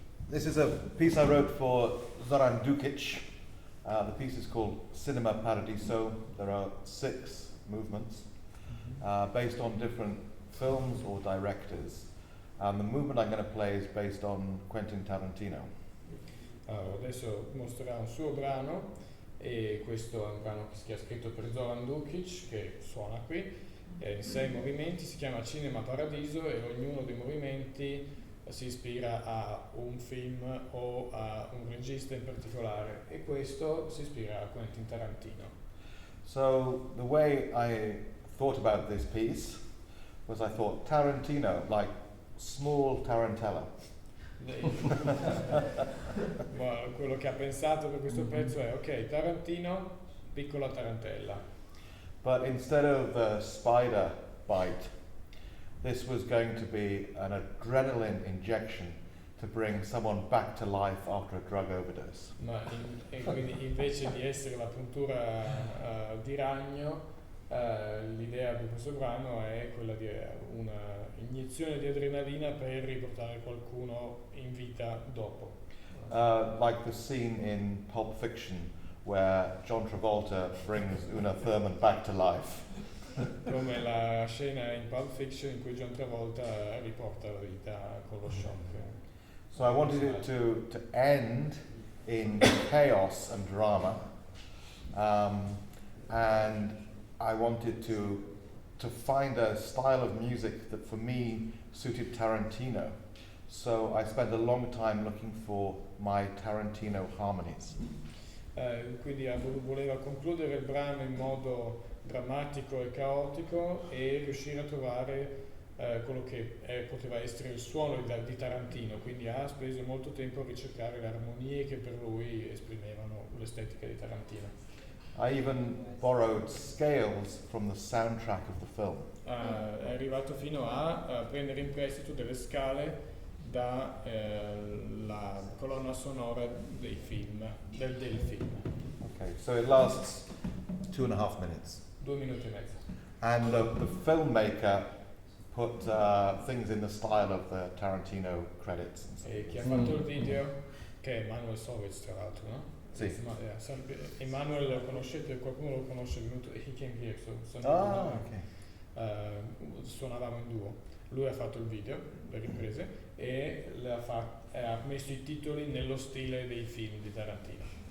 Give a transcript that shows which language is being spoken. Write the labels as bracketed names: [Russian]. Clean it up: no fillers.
[English] This is a piece I wrote for Zoran Dukic. The piece is called Cinema Paradiso. There are 6 movements based on different films or directors. And the movement I'm going to play is based on Quentin Tarantino. [Italian] Allora, adesso mostrerà un suo brano, e questo è un brano che ha scritto per Zoran Dukic, che suona qui, in 6 movimenti, si chiama Cinema Paradiso, e ognuno dei movimenti si ispira a un film o a un regista in particolare, e questo si ispira a Quentin Tarantino. [English] So the way I thought about this piece was I thought Tarantino, like small tarantella. [Italian] Quello che ha pensato per questo pezzo è ok, Tarantino, piccola tarantella. [English] But instead of a spider bite, this was going to be an adrenaline injection to bring someone back to life after a drug overdose. [Italian] E quindi invece di essere la puntura di ragno, l'idea di questo brano è quella di una iniezione di adrenalina per riportare qualcuno in vita dopo. [English] Like the scene in Pulp Fiction where John Travolta brings Uma Thurman back to life. [Italian] Come la scena in Pulp Fiction in cui John Travolta riporta la vita con lo shock. [English] So I wanted it to end in chaos and drama, and I wanted to find a style of music that for me suited Tarantino. So I spent a long time looking for my Tarantino harmonies. [Italian] Quindi voleva concludere il brano in modo drammatico e caotico e riuscire a trovare quello che poteva essere il suono di Tarantino, quindi ha speso molto tempo a ricercare le armonie che per lui esprimevano l'estetica di Tarantino. [English] I even borrowed scales from the soundtrack of the film. [Italian] È arrivato fino a prendere in prestito delle scale dalla colonna sonora dei film, del film. [English] Okay, so it lasts 2.5 minutes. [Italian] 2 minuti e mezzo. [English] And the filmmaker put things in the style of the Tarantino credits. And stuff. [Italian] E chi ha fatto il video, che è Emanuel Sovitz tra l'altro, no? Sì. Emanuel lo conoscete, qualcuno lo conosce, è venuto, [English] he came here, [Italian] suonavamo in duo. Lui ha fatto il video, le riprese, e ha messo i titoli nello stile dei film di Tarantino.